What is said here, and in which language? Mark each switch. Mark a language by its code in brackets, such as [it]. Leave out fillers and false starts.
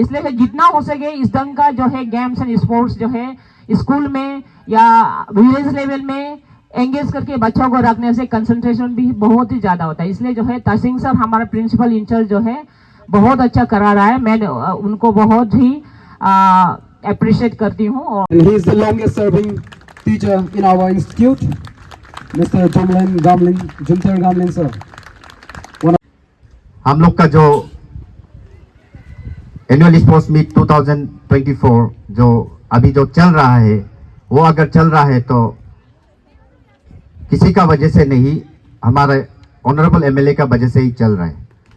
[hi] इसलिए जितना हो सके इस ढंग का जो है गेम्स एंड स्पोर्ट्स जो है स्कूल में या विलेज लेवल में एंगेज करके बच्चों को रखने से कंसंट्रेशन भी बहुत ही ज़्यादा होता है। इसलिए जो है तसिंग सर हमारा प्रिंसिपल इंचार्ज जो है बहुत अच्छा करा रहा है। मैं उनको बहुत ही अप्रिशिएट करती हूँ। और [en] And he is the longest serving teacher in our institute, Mr. Jumter Gamlin sir. [hi] हम लोग का जो एनुअल स्पोर्ट्स मीट 2024 जो अभी जो चल रहा है, वो अगर चल रहा है तो किसी का वजह से नहीं, हमारे ऑनरेबल एमएलए का वजह से ही चल रहा है।